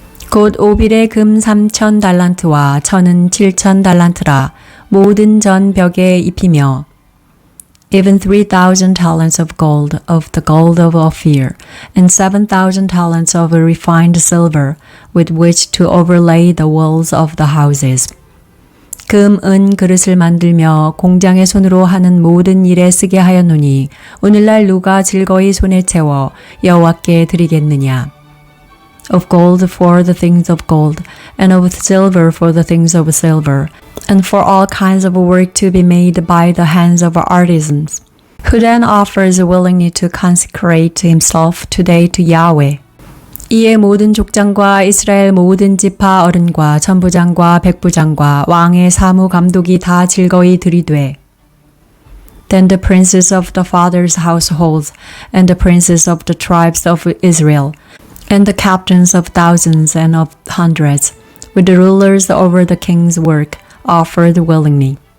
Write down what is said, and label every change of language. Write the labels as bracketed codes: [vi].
[ko] 곧 오빌의 금 3,000 달란트와 천은 7,000 달란트라 모든 전 벽에 입히며 [en] even 3,000 talents of the gold of Ophir, and 7,000 talents of refined silver, with which to overlay the walls of the houses. [ko] 금, 은 그릇을 만들며 공장의 손으로 하는 모든 일에 쓰게 하였노니 오늘날 누가 즐거이 손에 채워 여호와께 드리겠느냐. [en] Of gold for the things of gold, and of silver for the things of silver, and for all kinds of work to be made by the hands of artisans, who then offers willingly to consecrate himself today to Yahweh. [ko] 이에 모든 족장과 이스라엘 모든 지파 어른과 천부장과 백부장과 왕의 사무 감독이 다 즐거이 들이되 [en] Then the princes of the fathers' households, and the princes of the tribes of Israel, and the captains of thousands and of hundreds, with the rulers over the king's work, offered willingly.